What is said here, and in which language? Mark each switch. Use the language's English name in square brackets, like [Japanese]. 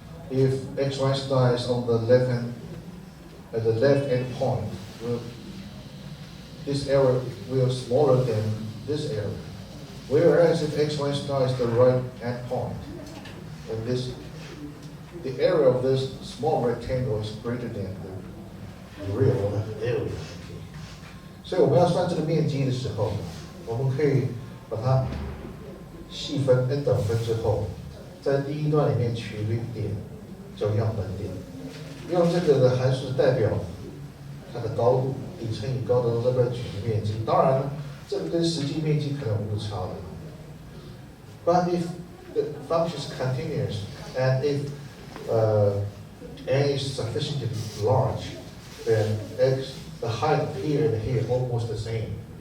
[English] If x1 star is on the left hand, at the left end point, this error will be smaller than this error. Whereas if x1 star is the right end point, and the area of this small rectangle is greater than the real area. [Chinese] 所以我们要算这个面积的时候，我们可以把它细分 n 等分之后，在第一段里面取一个点叫样本点，用这个的函数代表它的高度，底乘以高的这边取的面积。当然了，这个跟实际面积可能误差的。 [English] But if the function is continuous and if n is sufficiently large, then the height here and here almost the same.